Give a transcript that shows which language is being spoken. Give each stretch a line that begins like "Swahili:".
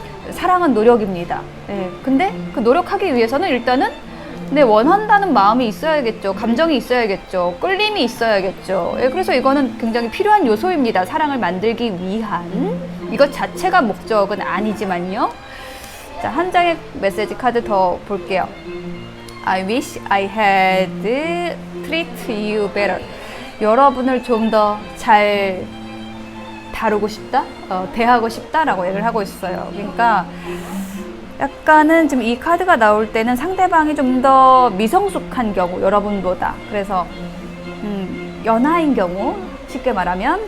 Korean: 사랑은 노력입니다. 근데 그 노력하기 위해서는 일단은 원한다는 마음이 있어야겠죠. 감정이 있어야겠죠. 끌림이 있어야겠죠. 그래서 이거는 굉장히 필요한 요소입니다. 사랑을 만들기 위한. 이것 자체가 목적은 아니지만요. 자, 한 장의 메시지 카드 더 볼게요.
English: I wish I had treat you better.
Korean: 여러분을 좀 더 잘 다루고 싶다? 대하고 싶다라고 얘기를 하고 있어요. 그러니까 약간은 지금 이 카드가 나올 때는 상대방이 좀 더 미성숙한 경우, 여러분보다. 그래서 연하인 경우, 쉽게 말하면.